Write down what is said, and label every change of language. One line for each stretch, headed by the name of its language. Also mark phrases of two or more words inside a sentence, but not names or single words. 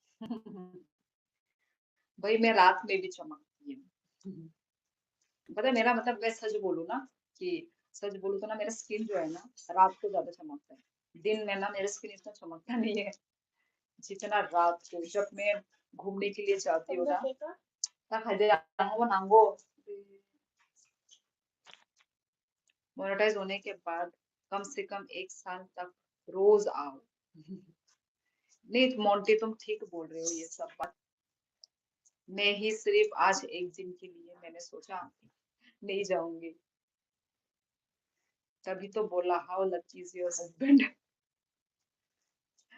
Hindi: भाई मैं रात में भी चमकती हूँ पता है मेरा मतलब मैं सच बोलूँ ना कि सच बोलूँ तो ना मेरा स्किन जो है ना रात को ज्यादा चमकता है दिन में ना मेरा स्किन इतना चमकता नहीं है जितना रात को जब मैं घूमने के लिए जाती हूँ ना
Korean: 딱 이제 양호가 난거
Hindi: मोनेटाइज होने के बाद कम से कम 1 साल तक रोज आओ नहीं मोंटी तुम ठीक बोल रहे हो ये सब बात मैं ही सिर्फ आज एक दिन के लिए मैंने सोचा नहीं जाऊंगी तभी तो बोला
English: how lucky is your husband